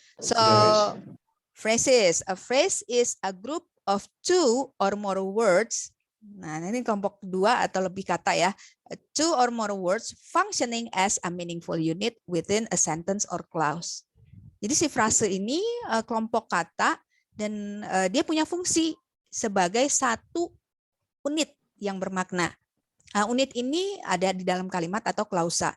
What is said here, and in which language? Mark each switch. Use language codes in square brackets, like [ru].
[en] So, phrases. A phrase is a group of 2 or more words. [id] Nah, ini kelompok 2 atau lebih kata ya. [en] 2 or more words functioning as a meaningful unit within a sentence or clause. [id] Jadi si frase ini kelompok kata dan dia punya fungsi sebagai satu unit yang bermakna. Unit ini ada di dalam kalimat atau klausa.